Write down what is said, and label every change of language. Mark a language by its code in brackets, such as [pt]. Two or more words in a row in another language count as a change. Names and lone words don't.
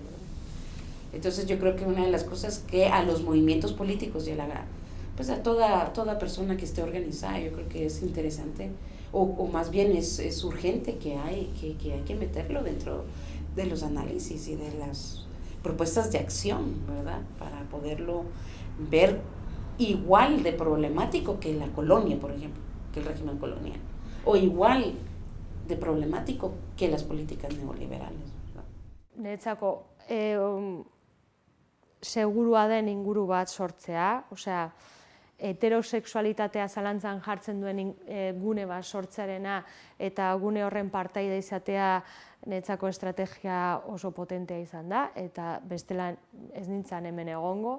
[es] Entonces yo creo que una de las cosas que a los movimientos políticos y pues a toda persona que esté organizada, yo creo que es interesante, o más bien es urgente que hay que meterlo dentro de los análisis y de las propuestas de acción, ¿verdad? Para poderlo ver igual de problemático que la colonia, por ejemplo, que el régimen colonial, o igual de problemático que las políticas neoliberales, ¿verdad? [eu] Niretzako segurua den inguru bat sortzea, osea, heterosexualitatea zalantzan jartzen duen gune bat sortzearena eta gune horren partaide izatea niretzako estrategia oso potentea izan da, eta bestela ez nintzen hemen egongo.